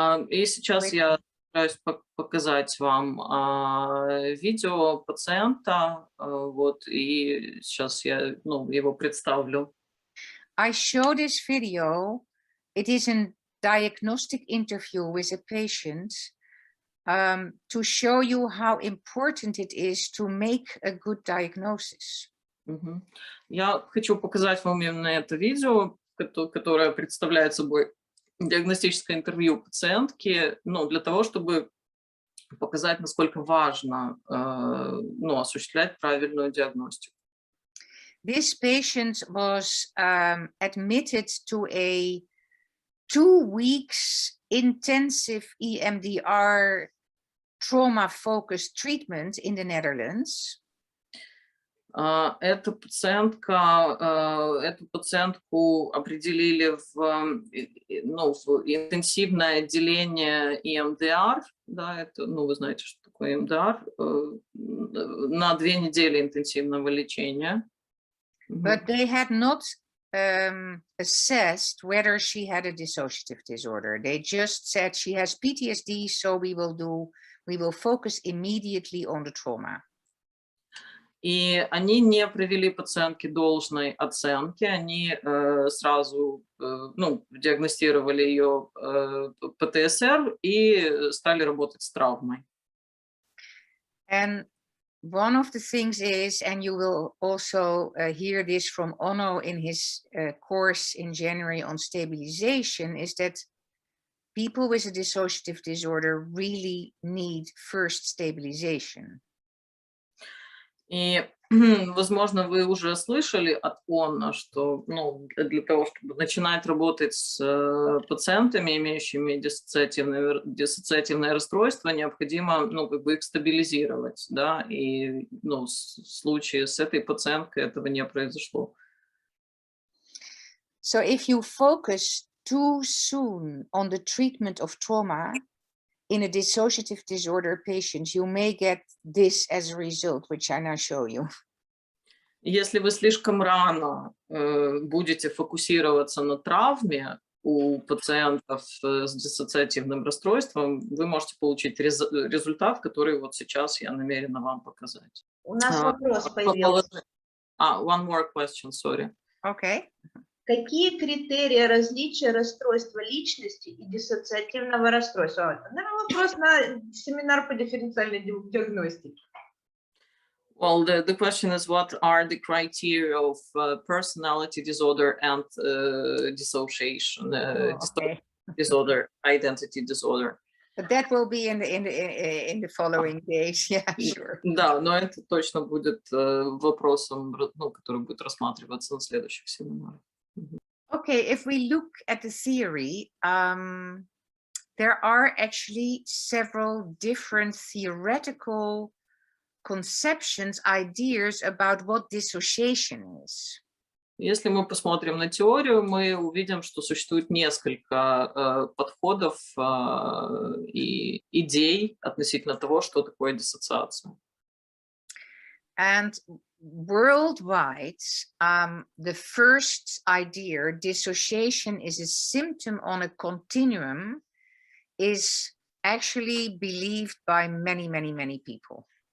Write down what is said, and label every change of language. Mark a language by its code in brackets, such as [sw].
[ru] И сейчас я постараюсь показать вам видео пациента, вот, и сейчас я, ну, его представлю. [en] I show this video. It is a diagnostic interview with a patient to show you how important it is to make a good diagnosis. [ru] Я хочу показать вам именно это видео, которое представляет собой диагностическое интервью пациентки, ну, для того, чтобы показать, насколько важно ну, осуществлять правильную диагностику. [en] This patient was admitted to a 2 weeks intensive EMDR trauma-focused treatment in the Netherlands. [ru] Эту пациентку определили ну, в интенсивное отделение EMDR, да, это, ну, вы знаете, что такое EMDR, на 2 недели интенсивного лечения. [en] But they had not assessed whether she had a dissociative disorder. They just said she has PTSD, so we will focus immediately on the trauma. [ru] И они не провели пациентке должной оценки, они сразу ну, диагностировали ее ПТСР и стали работать с травмой. [en] And one of the things is, and you will also hear this from Onno in his course in January on stabilization, is that people with a dissociative disorder really need first stabilization. [ru] И, возможно, вы уже слышали от Онна, что, ну, для того, чтобы начинать работать с пациентами, имеющими диссоциативное расстройство, необходимо, ну, как бы их стабилизировать, да, и, ну, в случае с этой пациенткой этого не произошло. [en] So if you focus too soon on the treatment of trauma in a dissociative disorder patient, you may get this as a result, which I now show you. [ru] Если вы слишком рано будете фокусироваться на травме у пациентов с диссоциативным расстройством, вы можете получить результат, который вот сейчас я намерена вам показать. У нас вопрос появился. [en] One more question, sorry. Okay. [ru] Какие критерии различия расстройства личности и диссоциативного расстройства? Наверное, вопрос на семинар по дифференциальной диагностике. [en] Well, the question is, what are the criteria of personality disorder and dissociation disorder, identity disorder? But that will be in the following days. Yeah, sure. [ru] Да, но это точно будет вопросом, ну, который будет рассматриваться на следующих семинарах. [en] Okay, if we look at the theory, there are actually several different theoretical conceptions, ideas about what dissociation is. [ru] Если мы посмотрим на теорию, мы увидим, что существует несколько подходов и идей относительно того, что такое диссоциация. [en] And worldwide, the first idea, dissociation is a symptom on a continuum, is actually believed by many, many, many people.